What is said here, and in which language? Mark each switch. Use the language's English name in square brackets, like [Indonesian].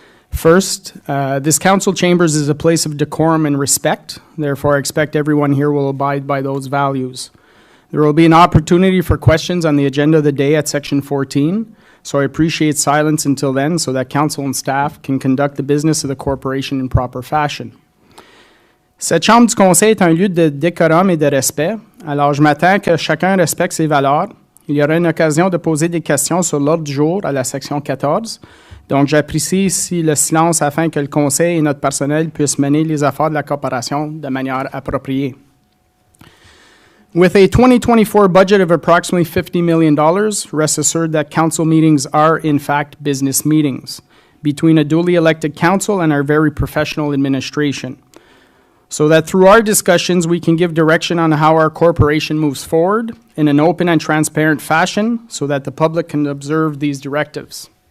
[English] First, this council chambers is a place of decorum and respect. Therefore, I expect everyone here will abide by those values. There will be an opportunity for questions on the agenda of the day at section 14, so I appreciate silence until then so that council and staff can conduct the business of the corporation in proper fashion. [French] Cette chambre du conseil est un lieu de décorum et de respect, alors je m'attends que chacun respecte ses valeurs. Il y aura une occasion de poser des questions sur l'ordre du jour à la section 14. Donc, j'apprécie ici le silence afin que le conseil et notre personnel puissent mener les affaires de la corporation de manière appropriée. [English] With a 2024 budget of approximately $50 million, rest assured that council meetings are, in fact, business meetings between a duly elected council and our very professional administration, so that through our discussions we can give direction on how our corporation moves forward in an open and transparent fashion so that the public can observe these directives.